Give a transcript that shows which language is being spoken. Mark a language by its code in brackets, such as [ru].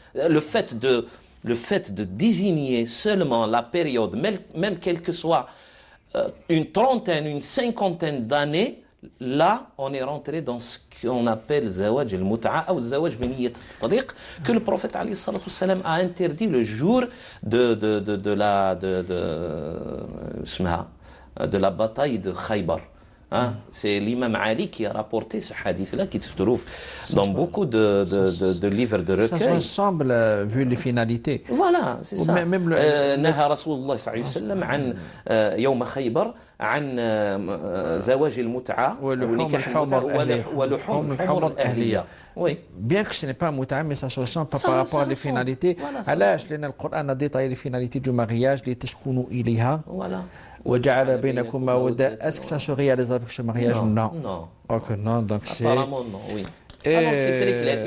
[fr] Le fait de désigner seulement la période, même quelle que soit une trentaine, une cinquantaine d'années, là, on est rentré dans ce qu'on appelle Zawaj al-Mut'a ou Zawaj biniyat al-Tariq, que le prophète alayhi salatu wassalam a interdit le jour de la bataille de Khaybar. Hein? C'est l'imam Ali qui a rapporté ce hadith-là qui se trouve dans beaucoup de livres de recueil. Ça ressemble, vu les finalités. Voilà, c'est ça. [ar] نهى رسول الله صلى الله عليه وسلم عن يوم خيبر عن زواج المتعة ولحوم الحمر الأهلية. [fr] Oui. Bien que ce n'est pas un mut'a, mais ça se ressemble pas par rapport aux finalités. Alors, le Coran a détaillé les finalités du mariage, les [ar] تسكنوا إليها. [fr] Voilà. [ar] وجعل بينكم مودة. [fr] Est-ce que ça se réalise avec ce mariage? Non. Non. Ok, non, donc c'est. Apparemment non, oui. Alors c'est très clair.